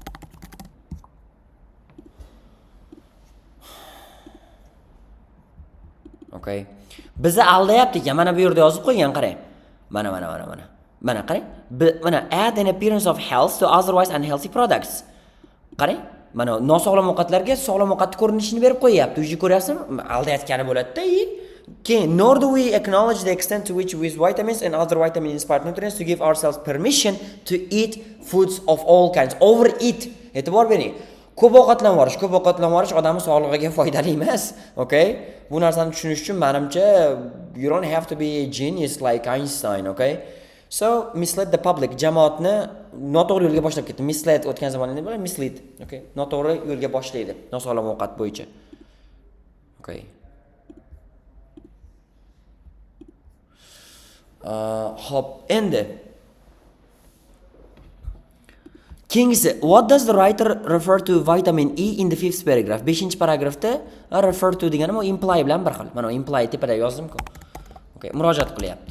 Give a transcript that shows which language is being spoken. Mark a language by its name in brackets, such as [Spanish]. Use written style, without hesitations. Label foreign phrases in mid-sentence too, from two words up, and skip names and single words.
[English] Okay. [Uzbek] Bizni aldayapti ekan. Mana bu yerda yozib qo'ygan, qarang. Mana. Mana qarang. [English] Mana add an appearance of health to otherwise unhealthy products. [Uzbek] Qarang. Mana nosog'lom ovqatlarga sog'lom ovqat ko'rinishini berib qo'yapti. O'zi ko'ryapsizmi? Aldayotgani bo'ladi-da. [English] Nor do we acknowledge the extent to which we use vitamins and other vitamin-inspired nutrients to give ourselves permission to eat foods of all kinds. Overeat. [Uzbek] E'tibor bering. Ko'p ovqatlanish odamning sog'lig'iga foydali emas. [English] Okay? [Uzbek] Bu narsani tushunish uchun menimcha [English] you don't have to be a genius like Einstein, okay? So, mislead the public. [Uzbek] Jamoatni noto'g'ri yo'lga boshlab ketdi. Mislead o'tgan zamonda nima bo'ladi? [English] Mislead, okay? [Uzbek] Noto'g'ri yo'lga boshlaydi. Nosog'lom ovqat bo'yicha. [English] Okay. [Uzbek] Hop, endi Keyingisi, [English] what does the writer refer to vitamin E in the fifth paragraph? [Uzbek] 5-paragrafda [English] refer to [Uzbek] degani bu imply bilan bir xil. Mana imply tepada yozdim-ku. Okay, murojaat qilyapti.